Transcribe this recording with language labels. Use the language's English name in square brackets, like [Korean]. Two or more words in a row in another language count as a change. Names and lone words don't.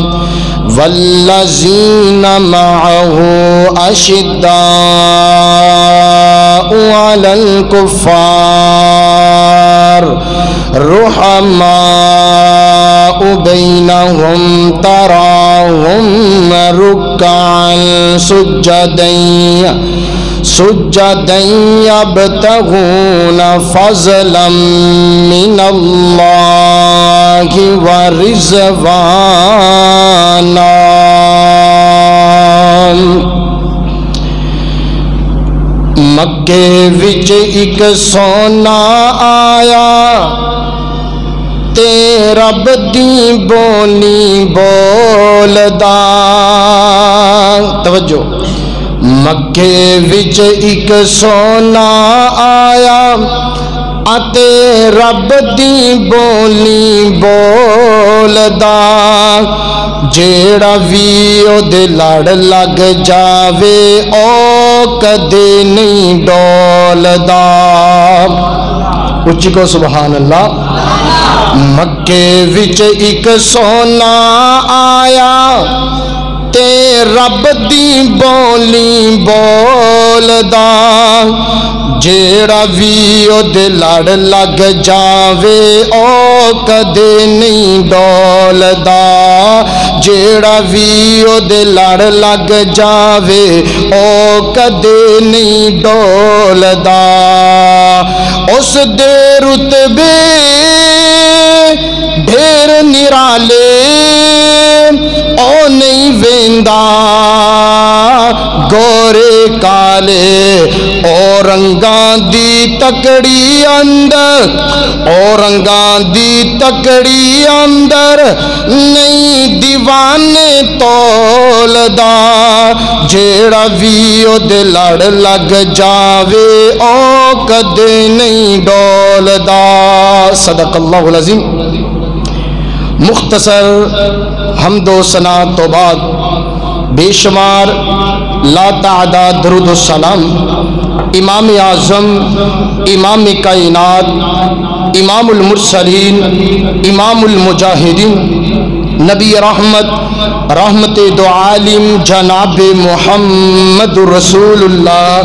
[Arabic] والذين معه أشداء على الكفار رحماء بينهم تراهم ركعا سجدا يبتغون فضلا من الله [Punjabi] ورضوانا مکے وچ ایک سونا آیا تے رب دی بولی بولدا توجہ مکے وچ ایک سونا آیا اتے رب دی بولی بولدا جیڑا وی او دے لڑ لگ جاوے او کدے نہیں ڈولدا اچھی کو [Arabic] سبحان اللہ [Punjabi] مکے وچ ایک سونا آیا تے رب دی بولی بولدا جیڑا وی او دے لڑ لگ جاوے او کدے نہیں ڈولدا جیڑا وی او دے لڑ لگ جاوے او کدے نہیں ڈولدا اس دے رتبے ڈھیر نرالے او نہیں ویندا گورے کالے او رنگاں دی تکڑی اندر او رنگاں دی تکڑی اندر نہیں دیوانے تولدا جیڑا وی او دے لڑ لگ جاوے او کدے نہیں ڈولدا [Arabic] صدق اللہ العظیم [Urdu] مختصر حمد و ثنا تو بعد بے شمار لا تعداد درود و سلام امام اعظم امام کائنات امام المرسلین امام المجاہدین نبی رحمت رحمت دو عالم جناب محمد رسول اللہ